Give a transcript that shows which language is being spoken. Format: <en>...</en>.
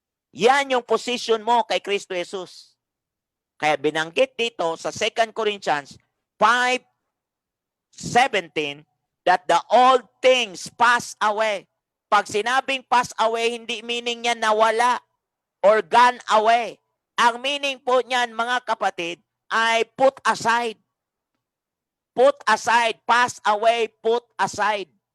<tl>Yan yung position mo kay Kristo Jesus. Kaya binanggit dito sa 2 Corinthians 5:17</tl> <en>that the old things pass away.</en> <tl>Pag sinabing pass away, hindi meaning niya nawala or gone away. Ang meaning po niyan, mga kapatid, ay put aside.</tl> <en>put aside, pass away, put aside.</en>